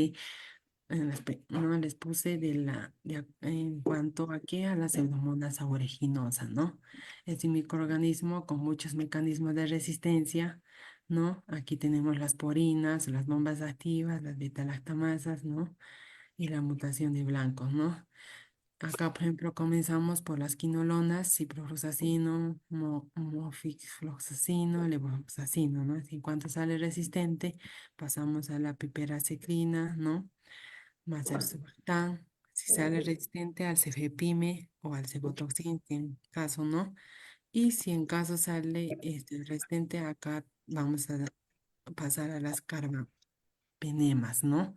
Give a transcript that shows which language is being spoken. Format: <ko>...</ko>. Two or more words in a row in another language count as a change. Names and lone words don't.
<es>No les puse en cuanto a qué, a la pseudomonas aeruginosa, ¿no? Es un microorganismo con muchos mecanismos de resistencia, ¿no? Aquí tenemos las porinas, las bombas activas, las beta-lactamasas, ¿no? Y la mutación de blancos, ¿no? Acá, por ejemplo, comenzamos por las quinolonas, ciprofloxacino, mofloxacino, levofloxacino, ¿no? En cuanto sale resistente, pasamos a la piperaciclina, ¿no? Más el sulfatán, si sale resistente al cefepime o al cefotoxin, en caso no. Y si en caso sale resistente, acá vamos a pasar a las carbapenemas, ¿no?</es>